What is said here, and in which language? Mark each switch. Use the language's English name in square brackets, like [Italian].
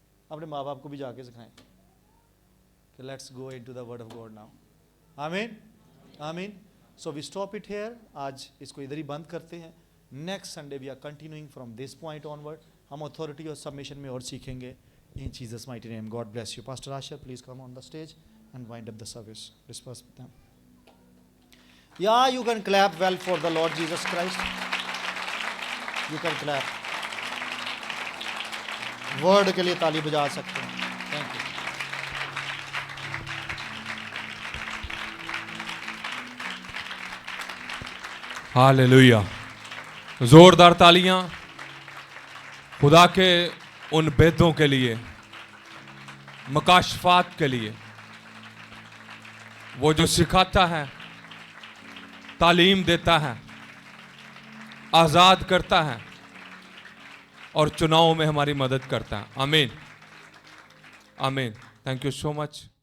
[Urdu] اپنے ماں باپ کو بھی جا کے سکھائیں کہ [English] Let's go into the word of God now, آمین آمین۔ So we stop it here, [Urdu] آج اس کو ادھر ہی بند کرتے ہیں، [English] next Sunday we are continuing from this point on word, [Urdu] ہم اتھارٹی اور سبمیشن میں اور سیکھیں گے، [English] In Jesus mighty name, God bless you. Pastor Asher please come on the stage and wind up the service. Disperse with them. Yeah, you can clap well for the Lord Jesus Christ. You can clap. [Urdu] Word کے لیے تالی بجا سکتے ہیں. [English] Thank you. [Urdu] ہاللیلویا، زوردار تالیاں خدا کے ان بیتوں کے لیے، مکاشفات کے لیے، وہ جو سکھاتا ہے، تعلیم دیتا ہے، آزاد کرتا ہے اور چناؤ میں ہماری مدد کرتا ہے، آمین آمین۔ [English] Thank you so much.